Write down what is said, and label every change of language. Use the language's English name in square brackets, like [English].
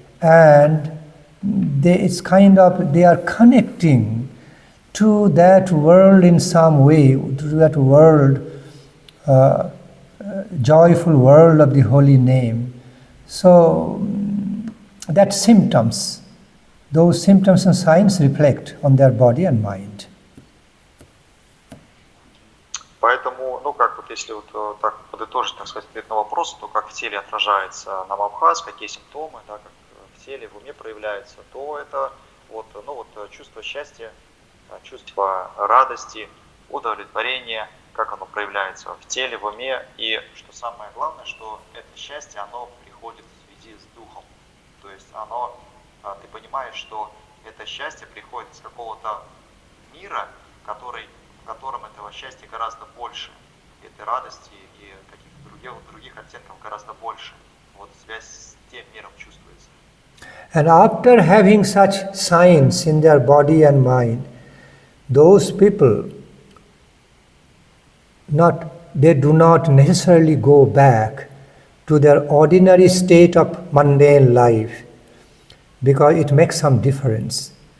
[English] And they are connecting to that world in some way, to that world, joyful world of the holy name. So that symptoms, those symptoms and signs reflect on their body and mind. [Russian] Поэтому, если так подытожить, так сказать, ответ на вопрос, то как в теле отражается намабхас, какие симптомы, да, как в теле, в уме проявляется, то это чувство счастья, чувство радости, удовлетворения, как оно проявляется в теле, в уме. И что самое главное, что это счастье, оно приходит в связи с духом. То есть ты понимаешь, что это счастье приходит из какого-то мира, в котором этого счастья гораздо больше, этой радости и каких-то других оттенков гораздо больше. Вот связь с тем миром чувствуется. [English] And after having such signs in their body and mind, those people they do not necessarily go back to their ordinary state of mundane life, because it makes some difference.